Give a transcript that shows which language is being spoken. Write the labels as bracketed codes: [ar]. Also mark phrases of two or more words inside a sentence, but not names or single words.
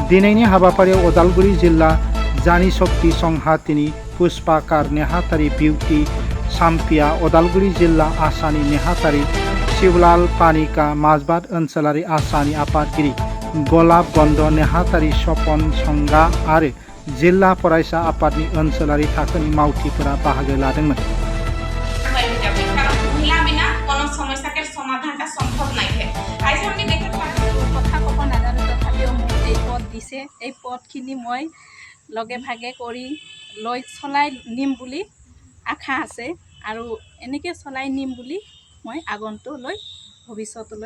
[brx] दिनैनि हाबाफारियाव उदालगुरि जिल्ला जानि शक्ति संहातिनि पुष्पाकार नेहाथारि बिउटि साम्पिया, उदालगुरि जिल्ला आसानि नेहाथारि शिवलाल पानिका, মাজबाद ओनसोलारि आसानि आफादगिरि गलाब गन्द नेहाथारि सपन संगा आरो जिल्ला फरायसा आफादनि ओनसोलारि थाखोनि मावथिफोरा बाहागो लादोंमोन। [as] এই পথখিনি মই লগে ভাগে কৰি লৈ চলাই নিম বুলি আশা আছে আৰু এনেকৈ চলাই নিম বুলি মই আগন্তুলৈ ভৱিষ্যতলৈ